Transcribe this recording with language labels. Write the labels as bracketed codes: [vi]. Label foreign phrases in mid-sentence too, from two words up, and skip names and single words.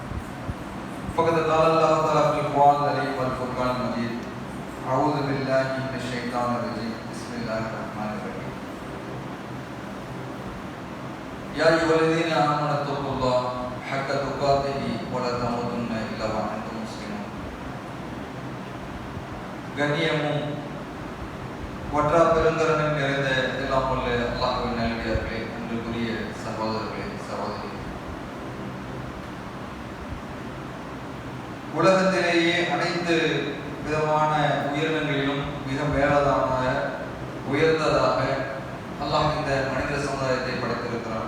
[ar] فقد قال الله تعالى في القرآن الكريم والفرقان المجيد أعوذ بالله من الشيطان الرجيم بسم الله الرحمن الرحيم يا أيها الذين آمنوا اتقوا الله حق تقاته ولا تموتن إلا وأنتم مسلمون [ta] கண்ணியமும் ஒற்றா பெருங்கருணையும் நிறைந்த எல்லாம் உள்ள அல்லாஹ்வின் நல்லடியார்களே, அன்பிற்குரிய சகோதரர்களே, சகோதரி, உலகத்திலேயே அனைத்து விதமான உயிரினங்களிலும் மிக மேலான உயர்ந்ததாக அல்லாஹ் இந்த மனித சமுதாயத்தை படைத்திருக்கிறான்.